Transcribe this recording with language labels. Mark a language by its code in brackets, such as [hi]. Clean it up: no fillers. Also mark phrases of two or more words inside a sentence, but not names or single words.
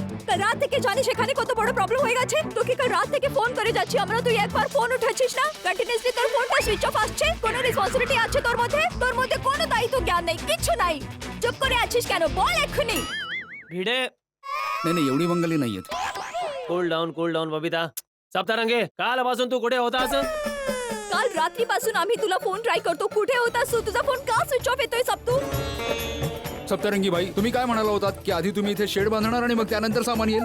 [bn] কাল রাত থেকে জানিস এখানে কত বড় প্রবলেম হয়ে গেছে। তোকে কাল রাত থেকে ফোন করে যাচ্ছি আমরা, তুই একবার ফোন উঠাচ্ছিস না। কন্টিনিউয়াসলি তোর ফোনটা [en] switch off [bn] আসছে। কোনো রেসপন্সিবিলিটি আছে তোর মধ্যে? তোর মধ্যে কোনো দায়িত্ব জ্ঞান নেই, কিচ্ছু নাই। চুপ করে আছিস কেন? বল এক্ষুনি। [mr] भिडे नाही एवढी बंगाली नाहीयेत. [en] cool down [mr] बबिता. सप्तारंगे कालपासून तू कुठे होतास? काल रात्रीपासून आम्ही तुला [en] phone try [mr] करतो, कुठे होतास तू? तुझा फोन का [en] switch off [mr] येतोय सप्तू? सप्तरंगी बाई, तुम्ही काय म्हणाला होतात की आधी तुम्ही इथे शेड बांधणार आणि मग त्यानंतर सामान येईल.